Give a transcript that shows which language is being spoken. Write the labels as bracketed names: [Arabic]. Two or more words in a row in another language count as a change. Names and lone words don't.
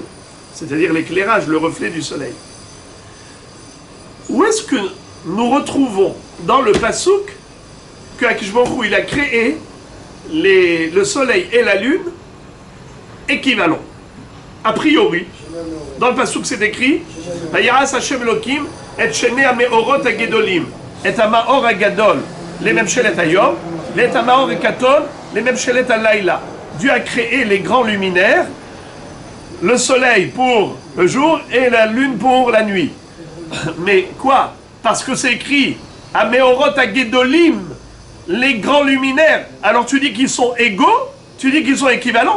[French] C'est-à-dire l'éclairage, le reflet du soleil. Où est-ce que nous retrouvons dans le Passouk que [Hebrew] הקדוש ברוך הוא, [French] il a créé le soleil et la lune équivalents? A priori, dans le Passouk c'est écrit [Hebrew] ויעש ה' אלהים את שני המאורות הגדלים את המאור הגדל לממשלת היום ואת המאור הקטן לממשלת הלילה. [French] Dieu a créé les grands luminaires, le soleil pour le jour et la lune pour la nuit. Mais quoi? Parce que c'est écrit [Hebrew] המאורות הגדולים, [French] les grands luminaires. Alors tu dis qu'ils sont égaux? Tu dis qu'ils sont équivalents?